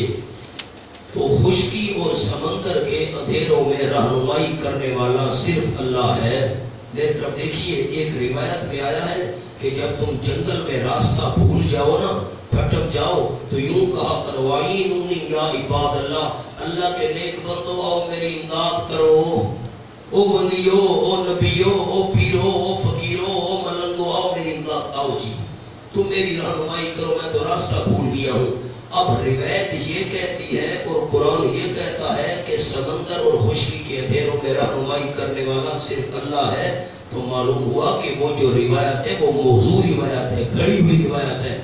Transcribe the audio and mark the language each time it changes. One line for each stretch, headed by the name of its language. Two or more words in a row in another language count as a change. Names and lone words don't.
Urdu: تو خشکی اور سمندر کے اندھیروں میں رہنمائی کرنے والا صرف اللہ ہے۔ میری طرف دیکھیے، ایک روایت میں آیا ہے کہ جب تم جنگل میں راستہ بھول جاؤ نا، بھٹک جاؤ، تو یوں کہا کرو
Arabic: وَعِینُونِی یا عباد اللہ،
Urdu: اللہ کے نیک بندو آؤ میری امداد کرو، او ولیو، او نبیو، او پیرو، او فقیرو، او ملنگو، آؤ میری امداد، آؤ جی تم میری رہنمائی کرو، میں تو راستہ بھول گیا ہوں۔ اب روایت یہ کہتی ہے اور قرآن یہ کہتا ہے کہ سمندر اور خشکی کے اندھیروں میں رہنمائی کرنے والا صرف اللہ ہے، تو معلوم ہوا کہ وہ جو روایت ہے وہ موضوع روایت ہے، گھڑی ہوئی روایت ہے۔